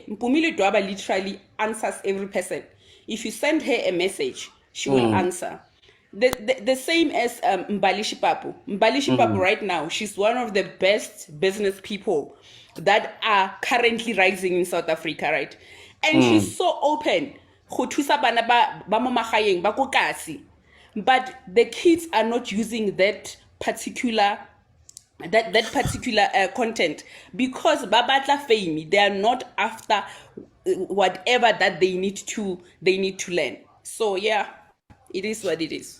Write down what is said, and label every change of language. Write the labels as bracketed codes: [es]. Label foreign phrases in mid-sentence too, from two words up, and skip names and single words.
[en] Mpumili Dwaba literally answers every person. If you send her a message, she will answer. The same as Mbalishi Papu. Mbalishi Papu right now, she's one of the best business people that are currently rising in South Africa, right? And she's so open. [tn] Go thusa bana ba mo magaeng ba ko kasi. [en] But the kids are not using that particular content because babatla fame. They are not after whatever that they need to learn. So yeah, it is what it is.